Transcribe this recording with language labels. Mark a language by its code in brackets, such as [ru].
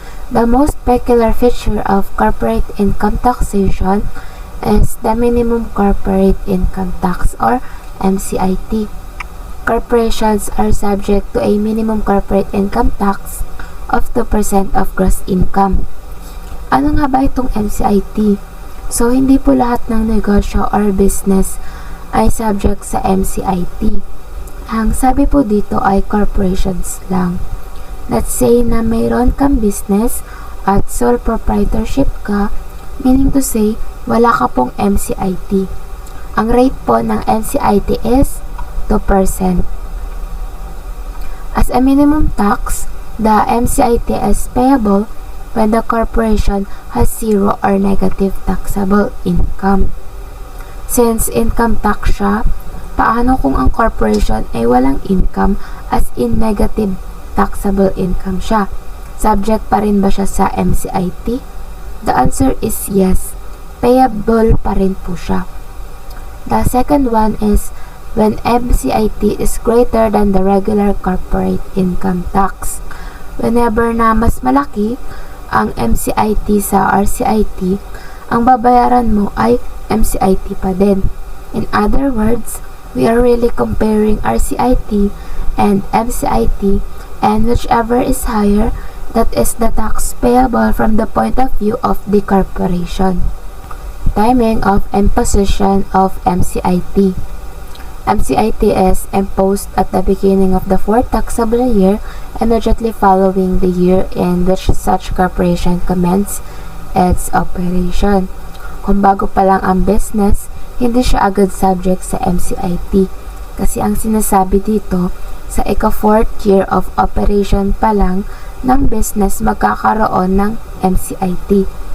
[en] The most peculiar feature of corporate income taxation is the minimum corporate income tax or MCIT. Corporations are subject to a minimum corporate income tax of 2% of gross income. [tl] Ano nga ba itong MCIT? So, hindi po lahat ng negosyo or business ay subject sa MCIT. Ang sabi po dito ay corporations lang. Let's say na mayroon kang business at sole proprietorship ka, [en] meaning to say, [tl] wala ka pong MCIT. Ang rate po ng MCIT is 2%. [en] As a minimum tax, the MCIT is payable when the corporation has 0 or negative taxable income. Since income tax siya, [tl] Paano kung ang corporation ay walang income, [en] as in negative taxable income [tl] siya? Subject pa rin ba siya sa MCIT? [en] The answer is yes. [tl] Payable pa rin po siya. [en] The second one is when MCIT is greater than the regular corporate income tax. [tl] Whenever na mas malaki ang MCIT sa RCIT, ang babayaran mo ay MCIT pa din. [en] In other words, we are really comparing RCIT and MCIT, and whichever is higher, that is the tax payable from the point of view of the corporation. Timing of imposition of MCIT. MCIT is imposed at the beginning of the fourth taxable year, immediately following the year in which such corporation commenced its operation. [tl] Kung bago pa lang ang business, hindi siya agad subject sa MCIT. Kasi ang sinasabi dito, sa ika-4th [en] year of operation [tl] pa lang ng business magkakaroon ng MCIT.